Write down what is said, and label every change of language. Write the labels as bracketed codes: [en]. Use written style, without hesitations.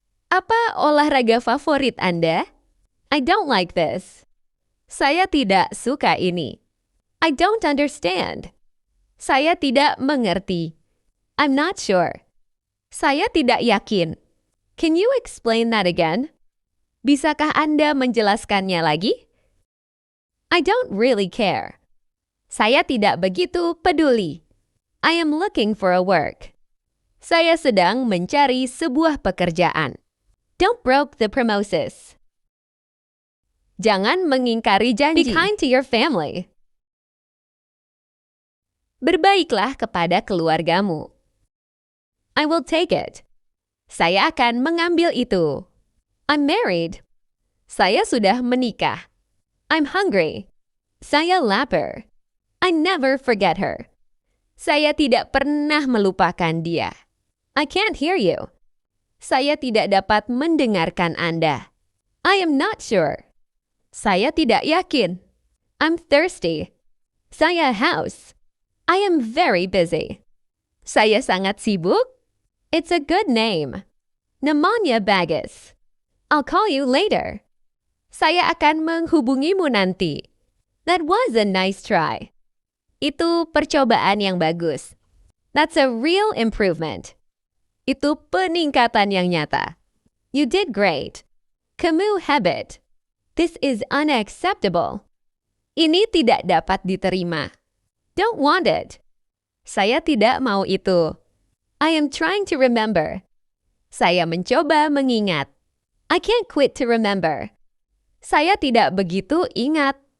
[id] Apa olahraga favorit Anda? [en] I don't like this. [id] Saya tidak suka ini. [en] I don't understand. [id] Saya tidak mengerti. [en] I'm not sure. [id] Saya tidak yakin. [en] Can you explain that again? [id] Bisakah Anda menjelaskannya lagi? [en] I don't really care. [id] Saya tidak begitu peduli. [en] I am looking for a work. [id] Saya sedang mencari sebuah pekerjaan. [en] Don't broke the promises. [id] Jangan mengingkari janji. [en] Be kind to your family. [id] Berbaiklah kepada keluargamu. [en] I will take it. [id] Saya akan mengambil itu. [en] I'm married. [id] Saya sudah menikah. [en] I'm hungry. [id] Saya lapar. [en] I never forget her. [id] Saya tidak pernah melupakan dia. [en] I can't hear you. [id] Saya tidak dapat mendengarkan Anda. [en] I am not sure. [id] Saya tidak yakin. [en] I'm thirsty. [id] Saya haus. [en] I am very busy. [id] Saya sangat sibuk. [en] It's a good name. [id] Pneumonia Bagus. [en] I'll call you later. [id] Saya akan menghubungimu nanti. [en] That was a nice try. [id] Itu percobaan yang bagus. [en] That's a real improvement. [id] Itu peningkatan yang nyata. [en] You did great. [id] Kamu hebat. [en] This is unacceptable. [id] Ini tidak dapat diterima. [en] Don't want it. [id] Saya tidak mau itu. [en] I am trying to remember. [id] Saya mencoba mengingat. [en] I can't quit to remember. [id] Saya tidak begitu ingat.